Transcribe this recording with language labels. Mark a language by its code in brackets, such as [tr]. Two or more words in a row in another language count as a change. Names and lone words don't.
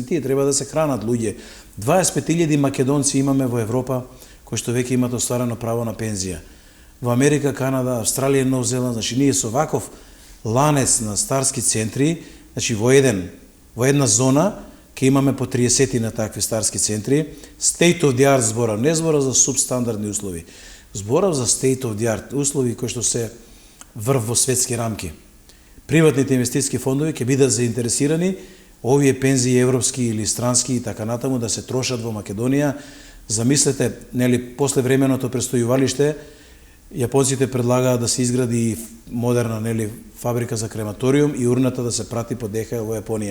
[mk] Тие треба да се хранат луѓе. 25.000 македонци имаме во Европа, кои што веќе имат остварено право на пензија. Во Америка, Канада, Австралија, Нов Зеланд, значи ние со ваков ланец на старски центри, значи во една зона ќе имаме по 30 на такви старски центри, [en] state of the art [mk] зборам, не зборам за субстандардни услови, зборам за [en] state of the art [mk] услови кои што се врв во светски рамки. Приватните инвестициски фондови ќе бидат заинтересирани овие пензии европски или странски и така натаму да се трошат во Македонија. Замислете, после временото престојувалиште, јапонците предлагаат да се изгради модерна фабрика за крематориум и урната да се прати по ДХЛ во Јапонија.